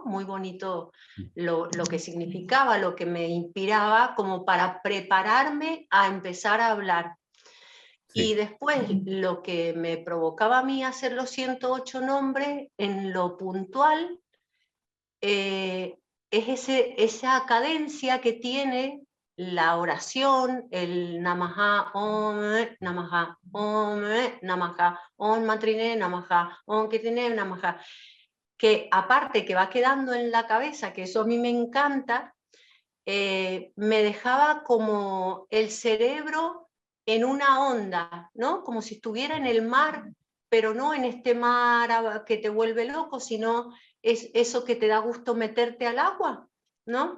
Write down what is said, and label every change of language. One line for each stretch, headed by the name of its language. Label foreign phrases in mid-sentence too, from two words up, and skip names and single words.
Spanish: Muy bonito lo que significaba, lo que me inspiraba como para prepararme a empezar a hablar. Sí. Y después lo que me provocaba a mí hacer los 108 nombres en lo puntual es esa cadencia que tiene la oración, el
Sanskrit: Namaha, Om, Namaha, Om, Namaha, Om Matrine, Namaha, Om Kitine, Namaha,
Spanish: que aparte que va quedando en la cabeza, que eso a mí me encanta, me dejaba como el cerebro en una onda, ¿no? Como si estuviera en el mar, pero no en este mar que te vuelve loco, sino es eso que te da gusto meterte al agua, ¿no?